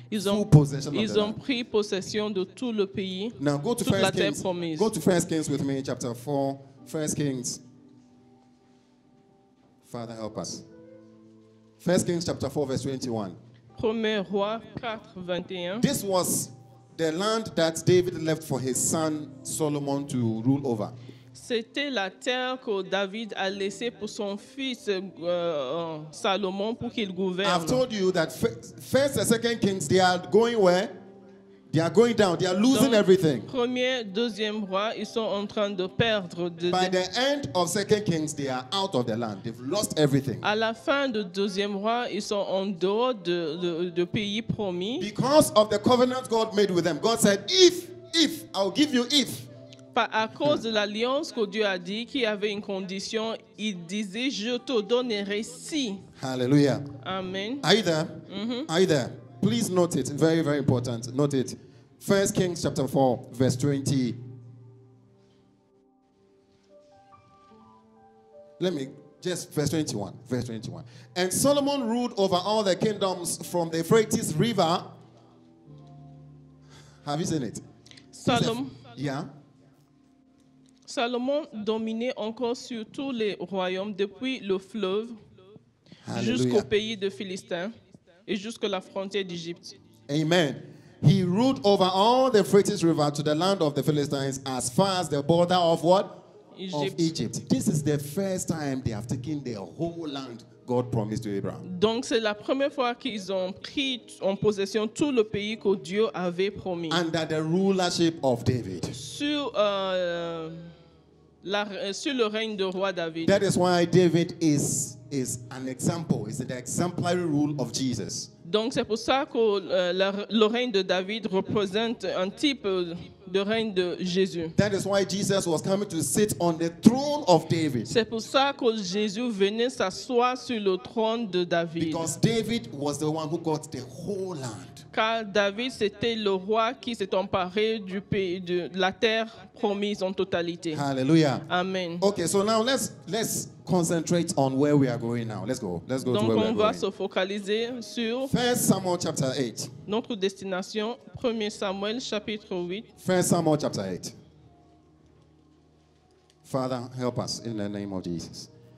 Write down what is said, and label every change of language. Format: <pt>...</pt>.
<fr>ils</fr> <en>Full possession of the</en> <fr>ont</fr> <en>land.</en> <fr>pris possession de tout le pays,</fr> <en>Now go to</en> <fr>toute la</fr> <en>1</en> <fr>terre</fr> <en>Kings.</en> <fr>promise.</fr> <en>Go to 1 Kings with me, chapter 4. 1 Kings. Father, help us. 1 Kings chapter 4, verse 21.</en> <fr>1er roi 4, 21.</fr> <en>This was the land that David left for his son Solomon to rule over.</en> <fr>C'était la terre que David a laissée pour son fils Salomon pour qu'il gouverne.</fr> <en>I've told you that first and second Kings, they are going where? They are going down. They are losing</en> <fr>Donc,</fr> <en>everything.</en> <fr>Premier, deuxième roi, ils sont en train de perdre.</fr> <en>By the end of second Kings, they are out of the land. They've lost everything.</en> <fr>À la fin du deuxième roi, ils sont en dehors de pays promis.</fr> <en>Because of the covenant God made with them. God said, if, I'll give you if.</en> <fr>À cause de l'alliance que Dieu a dit, qu'il y avait une condition, il disait, je te donnerai si. Hallelujah. Amen.</fr> <en>Are you there? Are you there? Please note it. Very, very important. Note it. 1 Kings chapter 4, verse 20. Verse 21. Verse 21. And Solomon ruled over all the kingdoms from the Euphrates River. Have you seen it? Yeah.</en> <fr>Salomon dominait encore sur tous les royaumes depuis le fleuve jusqu'au pays de Philistins et jusqu'à la frontière d'Égypte. Amen.</fr> <en>He ruled over all the Euphrates River to the land of the Philistines as far as the border of what? Of Egypt. This is the first time they have taken the whole land God promised to Abraham.</en> <fr>Donc c'est la première fois qu'ils ont pris en possession tout le pays que Dieu avait promis.</fr> <en>Under the rulership of David.</en> <fr>Sur le règne de roi David.</fr> <en>That is why David is an example. It's the exemplary rule of Jesus.</en> <fr>Donc c'est pour ça que le règne de David représente un type de règne de Jésus.</fr> <en>That is why Jesus was coming to sit on the throne of David.</en> <fr>C'est pour ça que Jésus venait s'asseoir sur le trône de David.</fr> <en>Because David was the one who got the whole land.</en> <fr>Car David, c'était le roi qui s'est emparé du pays, de la terre promise en totalité. Hallelujah. Amen.</fr> <en>Okay, so now let's concentrate on where we are going now. Let's go</en> <fr>Donc</fr> <en>to where we are</en> <fr>on va</fr> <en>going.</en> <fr>se focaliser sur</fr> <en>1 Samuel chapter 8.</en> <fr>notre destination, 1er Samuel chapitre 8.</fr> <en>1 Samuel chapter 8. Father, help us in the name of Jesus.</en>